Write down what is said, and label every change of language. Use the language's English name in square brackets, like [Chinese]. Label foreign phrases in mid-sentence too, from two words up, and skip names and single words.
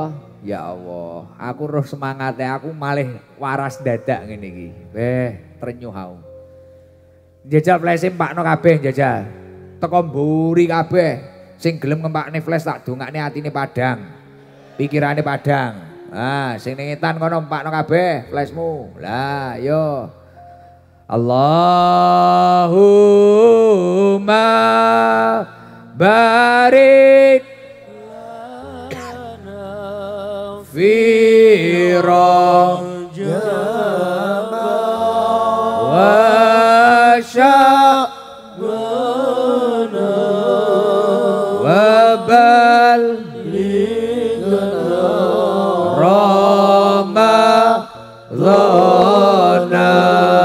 [Javanese] Ya Allah, aku roh semangate aku malih waras dadak ngene iki. Trenyuh aku. Jajal flash empakno kabeh jajal. Teko mburi kabeh. Sing gelem ngempakne flash tak dongakne atine padang. Pikirane padang. Ah, sing ning etan kono empakno kabeh flashmu. Lah, yo. [Arabic] اللهم بارك في رجب وشعبان وبلغنا رمضان.